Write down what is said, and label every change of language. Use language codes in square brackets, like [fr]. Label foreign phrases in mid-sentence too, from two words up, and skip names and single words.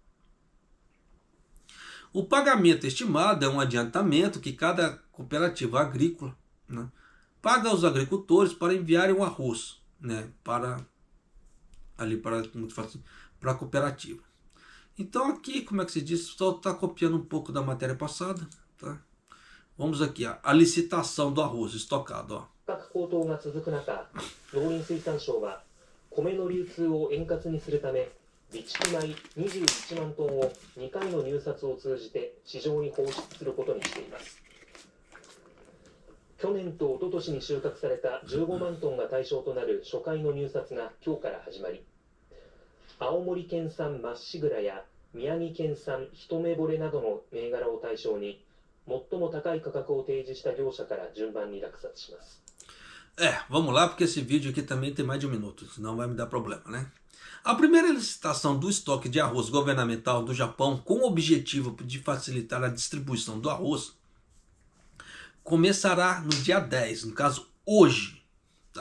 [pt] O pagamento estimado é um adiantamento que cada cooperativa agrícola, né, paga aos agricultores para enviarem o arroz, né, para a cooperativa. Então aqui, como é que se diz, só está copiando um pouco da matéria passada, tá? Vamos aqui, a licitação do arroz estocado, ó. [ja] 価格高騰が続く中、農林水産省は米の流通を円滑にするため、備蓄米21万トンを2回の入札を通じて市場に放出することにしています。去年と一昨年に収穫された15万トンが対象となる初回の入札が今日から始まり、青森県産まっしぐらや宮城県産一目惚れなどの銘柄を対象に最も高い価格を提示した業者から順番に落札します。 [pt] Vamos lá, porque esse vídeo aqui também tem mais de 1 minuto, senão vai me dar problema, né? A primeira licitação do estoque de arroz governamental do Japão, com o objetivo de facilitar a distribuição do arroz, começará no dia 10, no caso hoje, tá?